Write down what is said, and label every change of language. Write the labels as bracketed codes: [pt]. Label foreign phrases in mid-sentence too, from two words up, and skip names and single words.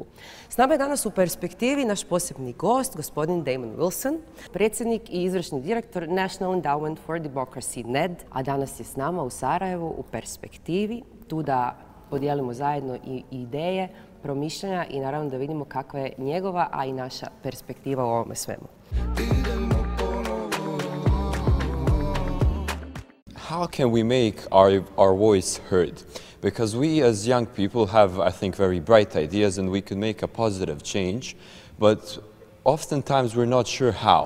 [bs] S nama je danas u Perspektivi naš posebni gost, gospodin Damon Wilson, predsjednik i izvršni direktor National Endowment for Democracy, NED, a danas je s nama u Sarajevu u Perspektivi, tu da podijelimo zajedno i ideje, promišljanja i naravno da vidimo kakva je njegova, a i naša perspektiva u ovome svemu. [en] How can we make our voice heard? Because we as young people have, I think, very bright ideas and we can make a positive change, but oftentimes we're not sure how.